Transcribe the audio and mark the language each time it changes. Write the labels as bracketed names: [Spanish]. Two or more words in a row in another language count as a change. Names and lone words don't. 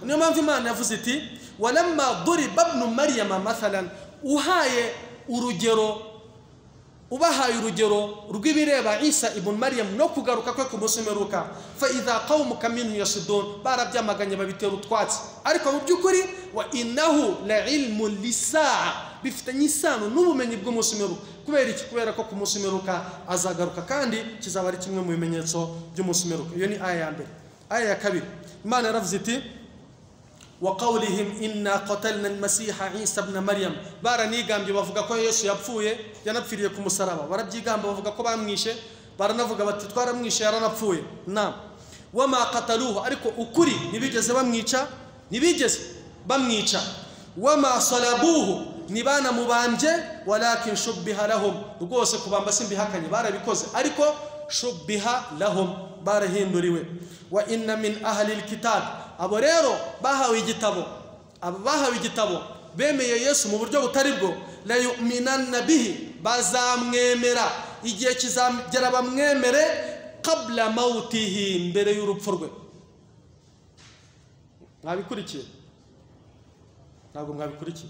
[Kinyarwanda] Niyo mpamvu Imana yavuze iti [Arabic] ولما ضرب ابن مريم مثلا, [Kinyarwanda] ubahaye urugero rw'ibireba Isa ibn Maryam no kugaruka kwe ku munsi w'imperuka. [Arabic] فإذا قومك منه يصدون, [Kinyarwanda] barabyamaganye babitera utwatsi, ariko mu by'ukuri [Arabic] وإنه لعلم للساعة, [Kinyarwanda] bifitanye isano n'ubumenyi bw'umunsi w'imperuka. Kubera iki? Kubera ko ku munsi w'imperuka azagaruka kandi kizaba ari kimwe mu bimenyetso by'umunsi w'imperuka. Iyo ni aya ya mbere. Aya ya kabiri, Imana yaravuze iti [Arabic] وقولهم إنا قتلنا المسيح عيسى ابن مريم، [Kinyarwanda] baranigambye bavuga ko Yesu yapfuye yanapfiriye ku musaraba. Barabyigamba bavuga ko bamwishe, baranavuga bati twaramwishe yaranapfuye. Naam, [Arabic] وما قتلوه, [Kinyarwanda] ariko ukuri ntibigeze bamwica. [Arabic] وما صلبوه, [Kinyarwanda] nibana mubambye, [Arabic] ولكن شبه لهم, [Kinyarwanda] rwose kubamba simbihakanye barabikoze, ariko [Arabic] شبه لهم, [Kinyarwanda] barahinduriwe. [Arabic] وإن من أهل الكتاب, [Kinyarwanda] abo rero bahawe igitabo bemeye Yesu mu buryo butari bwo, [Arabic] ليؤمنن به, [Kinyarwanda] bazamwemera igihe kizagera bamwemere [Arabic] قبل موته, [Kinyarwanda] mbere y'urupfu rwe. Mwabikurikiye? Ntabwo mwabikurikiye?